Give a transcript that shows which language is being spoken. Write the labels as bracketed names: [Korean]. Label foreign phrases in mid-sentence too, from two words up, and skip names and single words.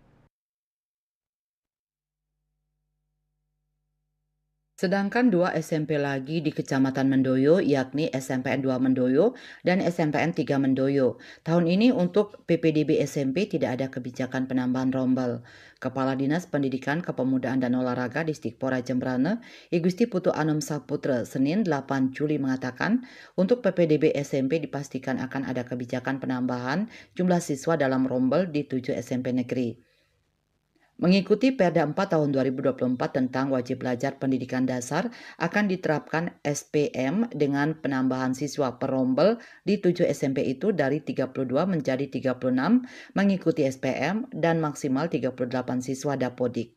[Indonesian] Sedangkan dua SMP lagi di Kecamatan Mendoyo, yakni SMPN 2 Mendoyo dan SMPN 3 Mendoyo. Tahun ini untuk PPDB SMP tidak ada kebijakan penambahan rombel. Kepala Dinas Pendidikan Kepemudaan dan Olahraga Distikpora Jembrana, I Gusti Putu Anom Saputra, Senin 8 Juli mengatakan, untuk PPDB SMP dipastikan akan ada kebijakan penambahan jumlah siswa dalam rombel di 7 SMP negeri. Mengikuti Perda 4 tahun 2024 tentang wajib belajar pendidikan dasar akan diterapkan SPM dengan penambahan siswa per rombel di 7 SMP itu dari 32 menjadi 36 mengikuti SPM dan maksimal 38 siswa dapodik.